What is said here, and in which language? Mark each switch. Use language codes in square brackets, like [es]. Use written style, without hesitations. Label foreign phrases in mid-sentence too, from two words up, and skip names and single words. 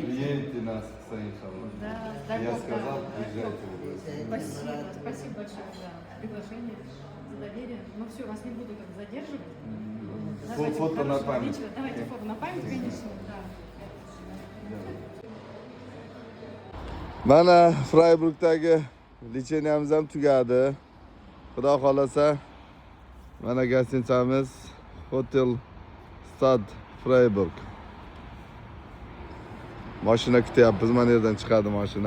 [ru] Приедете нас, иншаллах. Да, дай Я Бог, сказал, да. приезжайте. Спасибо, спасибо большое за приглашение, за доверие. Ну все, вас не буду так задерживать. Давайте Фото на хорошего память. вечера. Давайте фото на память, конечно. Да. [uz] Mana Freiburgdagi licheniyamiz ham tugadi. Xudo xolasa mana gostinchamiz Hotel Stad Freiburg. Mashina kutyapmiz, mana yerdan chiqadi mashina.